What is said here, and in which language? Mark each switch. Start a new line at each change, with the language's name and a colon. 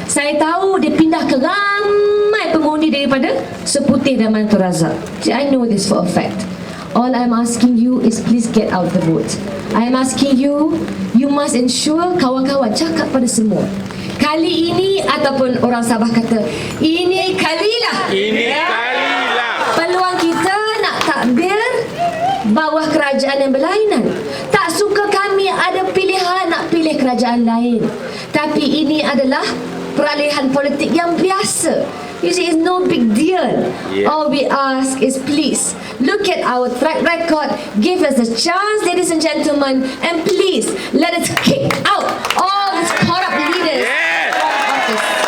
Malay: Saya tahu dia pindah ke ramai pengundi daripada Seputih dan Mantul Razak.
English: I know this for a fact. All I'm asking you is please get out the vote. I am asking you, you must ensure
Malay: kawan-kawan cakap pada semua. Kali ini ataupun orang Sabah kata, ini kalilah. Ini kalilah. Peluang kita nak takbir bawah kerajaan yang berlainan. Tak suka kami ada pilihan nak pilih kerajaan lain. Tapi ini adalah peralihan politik yang biasa.
English: You see, it's no big deal. All we ask is please look at our track record, give us a chance, ladies and gentlemen, and please let us kick out all these corrupt leaders from office.